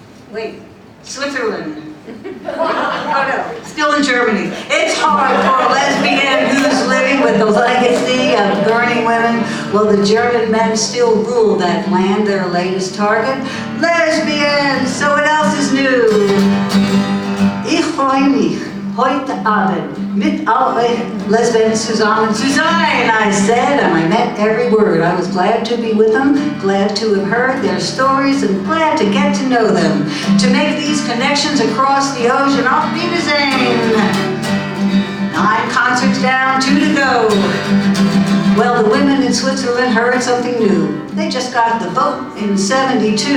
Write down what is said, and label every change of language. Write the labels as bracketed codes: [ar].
[en] Wait, Switzerland. Oh no, still in Germany. It's hard for a lesbian who's living with the legacy of burning women. Well, the German men still rule that land, their latest target. Lesbians, so what else is new? [de] Ich freue mich heute Abend mit all euch Lesbians zusammen zu sein, [en] I said, and I meant every word. I was glad to be with them, glad to have heard their stories, and glad to get to know them, to make these connections across the ocean. [de] Auf Wiedersehen! [en] 9 concerts down, 2 to go. Well, the women in Switzerland heard something new. They just got the vote in '72.